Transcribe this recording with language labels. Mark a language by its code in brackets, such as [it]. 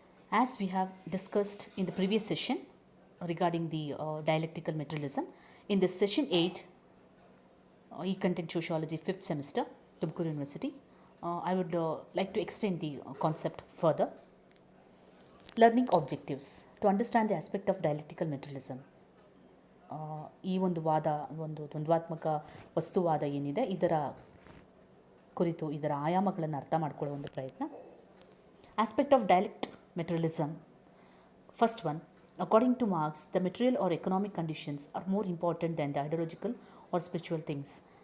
[en] As we have discussed in the previous session regarding the dialectical materialism, in this session 8, E-Content Sociology 5th semester, Tumkur University, I would like to extend the concept further. Learning objectives to understand the aspect of dialectical materialism. [kn] ಈ ಒಂದು ವಾದ ಒಂದು ದ್ವಂದ್ವಾತ್ಮಕ ವಸ್ತುವಾದ ಏನಿದೆ ಇದರ ಕುರಿತು ಇದರ ಆಯಾಮಗಳನ್ನು ಅರ್ಥ ಮಾಡಿಕೊಳ್ಳುವ ಒಂದು ಪ್ರಯತ್ನ. [en] Aspect of dialect materialism. First one, according to Marx, the material or economic conditions are more important than the ideological or spiritual things.